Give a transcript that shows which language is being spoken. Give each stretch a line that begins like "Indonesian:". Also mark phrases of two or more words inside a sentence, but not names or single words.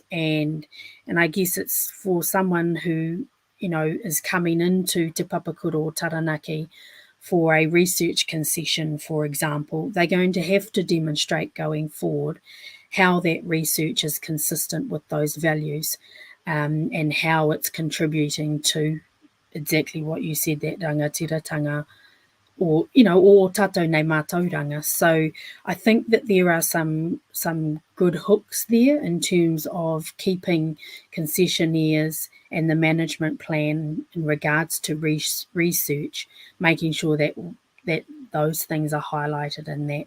English: And I guess it's for someone who, is coming into Te Papakura o Taranaki for a research concession, for example, they're going to have to demonstrate going forward how that research is consistent with those values, and how it's contributing to exactly what you said, that rangatiratanga, or
Māori: tātou nei mātauranga.
English: So I think that there are some good hooks there in terms of keeping concessionaires and the management plan in regards to research, making sure that those things are highlighted in that.